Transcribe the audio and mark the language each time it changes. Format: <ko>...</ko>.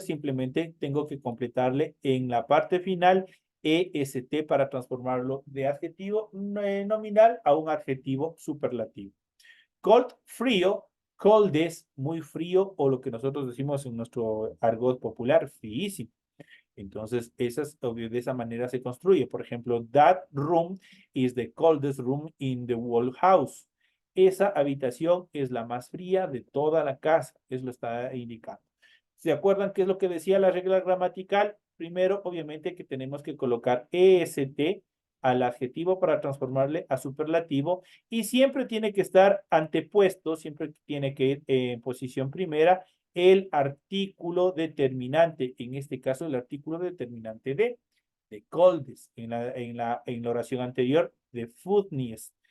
<es>Simplemente tengo que completarle en la parte final EST para transformarlo de adjetivo nominal a un adjetivo superlativo. Cold, frío. Cold es muy frío o lo que nosotros decimos en nuestro argot popular, fríísimo. Entonces, de esa manera se construye. Por ejemplo,</es> <en>that room is the coldest room in the whole house.</en> <es>Esa habitación es la más fría de toda la casa. Eso lo está indicando. ¿Se acuerdan qué es lo que decía la regla gramatical? Primero, obviamente, que tenemos que colocar EST al adjetivo para transformarle a superlativo y siempre tiene que estar antepuesto, siempre tiene que ir en posición primera el artículo determinante, en este caso el artículo determinante de coldest, en la oración anterior de foodness.</es>